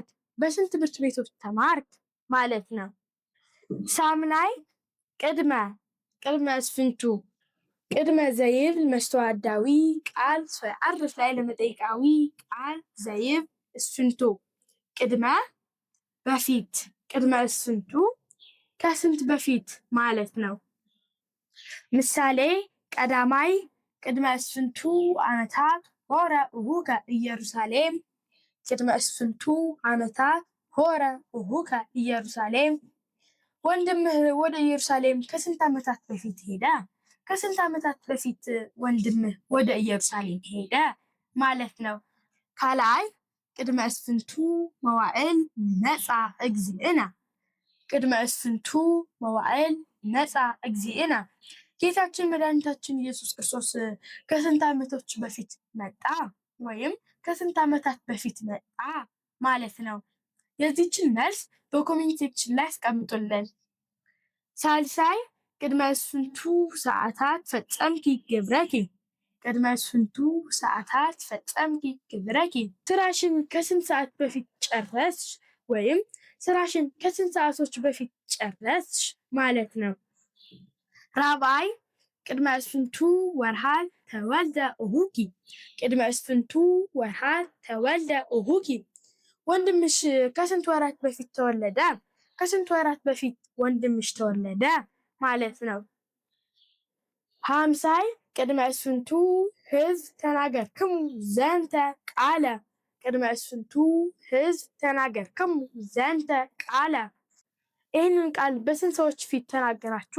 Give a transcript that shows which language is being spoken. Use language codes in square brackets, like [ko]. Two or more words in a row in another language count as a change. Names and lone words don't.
[am] በስንት ትምህርት ቤቶች ተማርክ ማለት ነው። [gez] ሳምናይ ቅድመ እስፍንቱ ቅድመ ዘይብል መስተዋዳዊ ቃል አርፍ ላይ ለመጠይቃዊ ቃል ዘይብ እስፍንቱ ቅድመ በፊት ቅድመ እስፍንቱ [am] ከስንት በፊት ማለት ነው። [gez] ምሳሌ ቀዳማይ ቅድመ እስፍንቱ ዓመታት ሆረ እሁከ ኢየሩሳሌም ቅድመ እስፍንቱ ዓመታት ሆረ እሁከ ኢየሩሳሌም። [am] ወንድምህ ወደ ኢየሩሳሌም ከስንት ዓመታት በፊት ሄደ? ከስንት ዓመታት በፊት ወንድምህ ወደ ኢየሩሳሌም ሄደ ማለት ነው። [gez] ካልአይ ቅድመ እስፍንቱ መዋዕል መጻ እግዚእነ ቅድመ እስፍንቱ መዋዕል መጻ እግዚእነ። [am] ጌታችን መድኃኒታችን ኢየሱስ ክርስቶስ ከስንት ዓመቶች በፊት መጣ ወይም ከስንት ዓመታት በፊት መጣ ማለት ነው። የዚችን መልስ በኮሜንት ሴክሽን ላይ አስቀምጡልን። [gez] ሳልሳይ ቅድመ እስፍንቱ ሰዓታት ፈጸምኪ ግብረኪ ቅድመ እስፍንቱ ሰዓታት ፈጸምኪ ግብረኪ። [am] ስራሽን ከስንት ሰዓት በፊት ጨረስሽ ወይም ስራሽን ከስንት ሰዓቶች በፊት ጨረስሽ [gez] ማለት ነው። ራብዓይ ቅድመ እስፍንቱ ወርሃት ተወልደ እሁኪ ቅድመ እስፍንቱ ወርሃት ተወልደ እሁኪ። [am] ወንድምሽ ከስንት ወራት በፊት ተወለደ? ከስንት ወራት በፊት ወንድምሽ ተወለደ ማለት ነው። [gez] ሀምሳይ ቅድመ እስፍንቱ ህዝብ ተናገርክሙ ዘንተ ቃለ ቅድመ እሱንቱ ህዝብ ተናገርክሙ ዘንተ ቃለ። [am] ይህንን ቃል በስንት ሰዎች ፊት ተናገራችሁ?